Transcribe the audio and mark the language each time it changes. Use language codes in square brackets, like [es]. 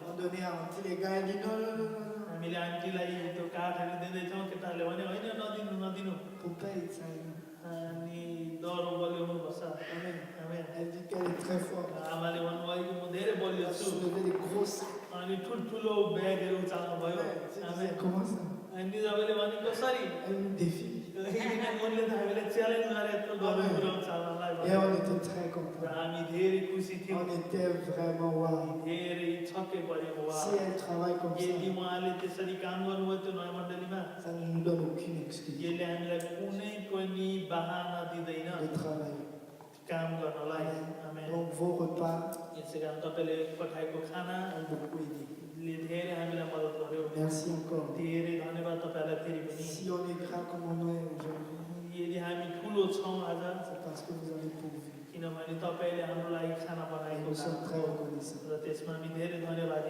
[fr] On donnait à Auntie, les gars, elle dit non, non, non, non, non. [ne] हामीले आन्टीलाई त्यो काठहरू दिँदैथ्यौँ केटाहरूले भने होइन नदिनु नदिनु [fr] Faut pas être ça. [ne] अनि डरो बलिउनुपर्छ [fr] Amen. [ne] आमेन [fr] Elle dit qu'elle est très forte. [ne] आमाले भन्नुभयो कि म धेरै [fr] Elle [ne] बलियो [fr] a [ne] छु [fr] soulevé des gros sacs. [ne] अनि ठुल्ठुलो ब्यागहरू उचाल्नु भयो [fr] Amen. [ne] आमेन [fr] Comment ça? [ne] अनि तपाईँले भने कसरी [fr] Elle nous défie. [ne] उनले त हामीलाई च्यालेन्ज गरे यत्रो गर्नु कुरो उचाल्नलाई [fr] Et [ne] भनेर। [fr] on était très [ne] र [fr] contents. [ne] हामी धेरै खुसी थियौँ [fr] On était vraiment wow. [ne] धेरै छक्कै पऱ्यौँ वा [fr] Si elle travaille comme [ne] यदि [fr] ça, [ne] उहाँले त्यसरी काम गर्नुभयो त्यो नयाँ मण्डलीमा [fr] ça ne nous donne aucune excuse [ne] यसले हामीलाई कुनै पनि बहाना दिँदैन [fr] de travailler. [ne] काम गर्नलाई आमेन [fr] Donc vos repas [ne] यसै कारण तपाईँले पठाएको खाना [fr] ont beaucoup aidé. [ne] धेरै हामीलाई मद्दत गर्यो [fr] Merci encore. [ne] धेरै धन्यवाद तपाईँलाई फेरि पनि [fr] Si on est grand comme on est aujourd'hui, [ne] यदि हामी ठुलो छौँ आज [fr] c'est parce que vous avez pourvu. [ne] किनभने तपाईँले हाम्रो लागि खाना [fr] Et [ne] बनाएको [fr] nous sommes [ne] छ [fr] très reconnaissants. [ne] र त्यसमा हामी धेरै धन्यवादी